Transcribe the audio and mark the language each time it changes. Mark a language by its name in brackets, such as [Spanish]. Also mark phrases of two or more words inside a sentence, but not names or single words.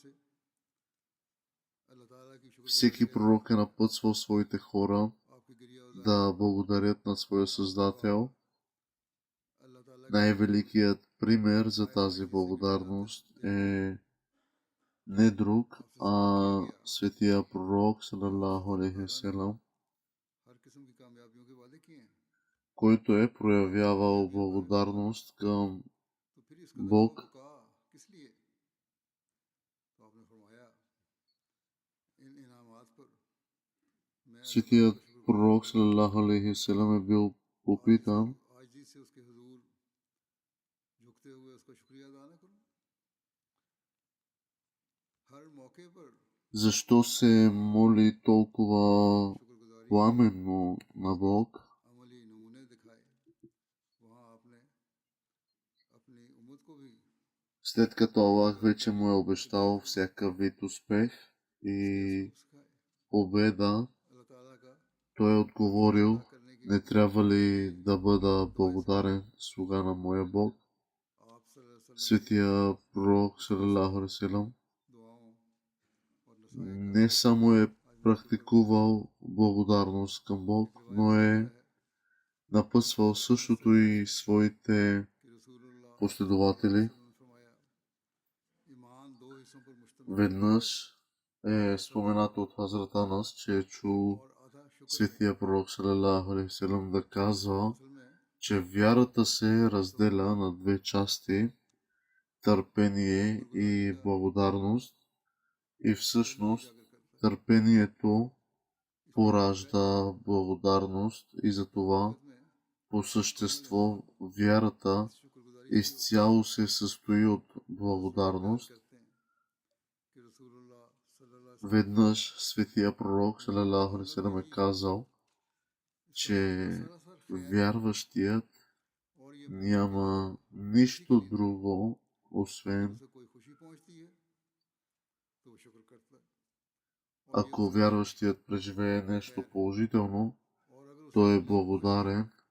[Bulgarian] Всеки пророк е напътствал своите хора да благодарят на своя Създател. Най-великият пример за тази благодарност е не друг, а светия пророк, [Arabic] صلى الله عليه وسلم, [Bulgarian] който е проявявал благодарност към Бог. Светият пророк, [Arabic] صلى الله عليه وسلم, [Bulgarian] е бил попитан защо се моли толкова пламенно на Бог. След като Аллах вече му е обещал всякакъв вид успех и победа, той е отговорил: не трябва ли да бъда благодарен слуга на моя Бог? Светия пророк, [Arabic] صلى الله عليه وسلم, [Bulgarian] не само е практикувал благодарност към Бог, но е напътствал същото и своите последователи. Веднъж е споменато от Хазрат Анас, че е чул светия пророк, [Arabic] صلى الله عليه وسلم, [Bulgarian] да казва, че вярата се разделя на две части – търпение и благодарност. И всъщност търпението поражда благодарност и затова по същество вярата изцяло се състои от благодарност. Веднъж светия пророк, [Arabic] صلى الله عليه وسلم, [Bulgarian] е казал, че вярващият няма нищо друго, освен ако вярващият преживее нещо положително, той е благодарен